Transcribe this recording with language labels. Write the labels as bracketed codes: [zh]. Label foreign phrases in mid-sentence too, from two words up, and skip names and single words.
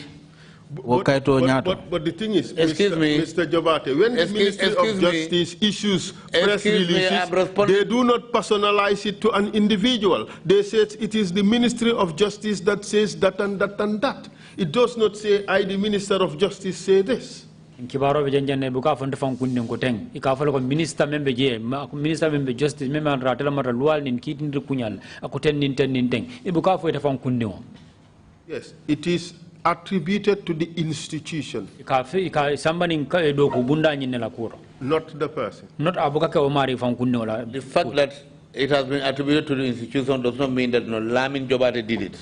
[en] But the thing is, Mr. Jobarteh, when the Ministry of Justice issues press releases, they do not personalize it to an individual. They say it is the Ministry of Justice that says that and that and that. It does not say, I, the Minister of Justice, say this. [man] Kibaro bejanjane buka fonte fam kunde ngoteng ikafalo ko minister membe justice membe ratela mara lual nin kitin kunyal akuten nin ten nin teng ibuka fo te fam kunde. [en] Yes, it is attributed to the institution. Not the person. Not The fact that it has been attributed to the institution does not mean that Lamin Jobarteh did it.